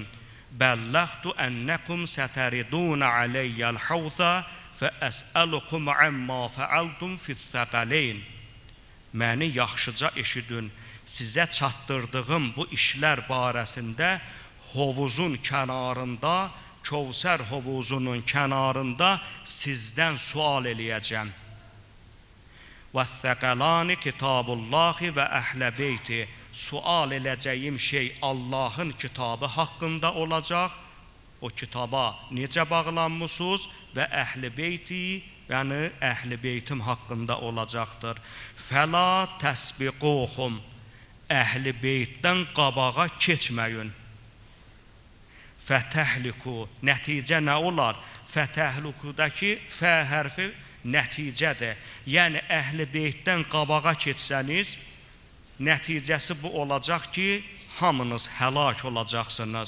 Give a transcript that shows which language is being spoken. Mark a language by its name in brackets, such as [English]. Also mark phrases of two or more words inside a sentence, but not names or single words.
[Arabic] بلغتكم أنكم ستردون علي الحوض فأسألكم عما فعلتم في الثقلين. [Azerbaijani] Məni yaxşıca eşidin. Sizə çatdırdığım bu işlər barəsində hovuzun kənarında, Kövsər hovuzunun kənarında sizdən sual eləyəcəm. [Arabic] وَالثَّقَلَانِ كِتَابُ اللّٰهِ وَأَهْلَ بَيْتِ. [Azerbaijani] Sual edəcəyim şey Allahın kitabı haqqında olacaq. O kitaba necə bağlanmışsınız və əhl-i beyti, yəni əhl-i beytim haqqında olacaqdır. [Arabic] فَلَا تَسْبِقُوهُمْ. [Azerbaijani] Əhl-i beytdən qabağa keçməyin. Fətəhliku. Nəticə nə olar? Fətəhlikudakı fə hərfi nəticədir. Yəni əhl-i beytdən qabağa keçsəniz, nəticəsi bu olacaq ki, hamınız həlak olacaqsınız.